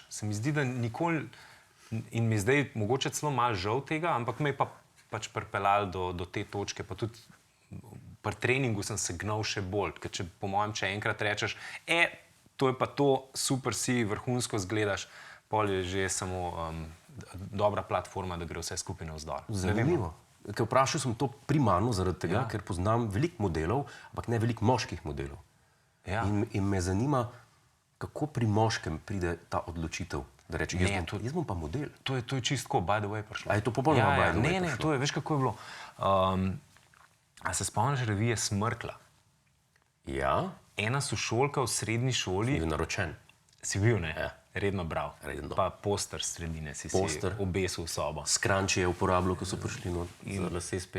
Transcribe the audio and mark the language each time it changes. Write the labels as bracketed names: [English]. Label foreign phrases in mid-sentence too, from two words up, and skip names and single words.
[Slovenian] Se mi zdi, da nikoli, in mi zdaj mogoče celo malo žal tega, ampak me je pa pač pripeljal do te točke, pa tudi pri treningu sem se gnal še bolj, ker če po mojem, če enkrat rečeš, to je pa to, super si, vrhunsko zgledaš, pol je že samo dobra platforma, da gre vse skupaj navzdol. Zanimivo. Ker vprašal sem to primarno zaradi tega, Ja. ker poznam veliko modelov, ampak ne veliko moških modelov. Ja. In me zanima, kako pri moškem pride ta odločitev, da reče, jaz bom pa model. To je čistko, [English] by the way, [Slovenian] prišlo. A je to popolnoma [English] by the way [Slovenian] Ne, prišlo? to je, veš, kako je bilo. A se spomniš revije Smrkla? Ja, Ena sošolka v srednji šoli, je naročen. si bil, ne? Ja. Redno bral. Redno. Pa poster s sredine si Poster. obesil v sobo. Skranči je uporabljal, ko so prišli za lase spet.